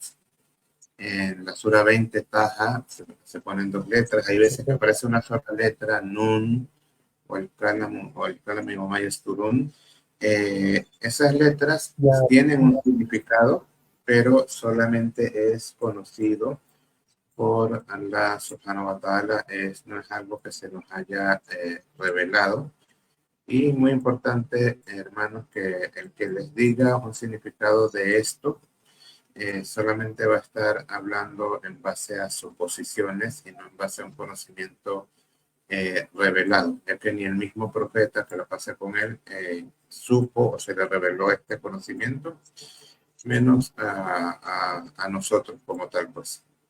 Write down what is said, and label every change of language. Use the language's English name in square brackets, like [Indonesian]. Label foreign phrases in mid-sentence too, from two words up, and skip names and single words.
[Spanish] En la sura 20, Taha, se ponen 2 letras. Hay veces que aparece una sola letra, Nun, o el Kalam o Mayasturun. Esas letras Ya, tienen un significado, pero solamente es conocido por Allah [Arabic] سبحانه وتعالى. [Spanish] No es algo que se nos haya revelado. Y muy importante, hermanos, que el que les diga un significado de esto solamente va a estar hablando en base a suposiciones y no en base a un conocimiento revelado, ya que ni el mismo profeta que lo pasa con él supo o se le reveló este conocimiento, menos a nosotros como tal, pues.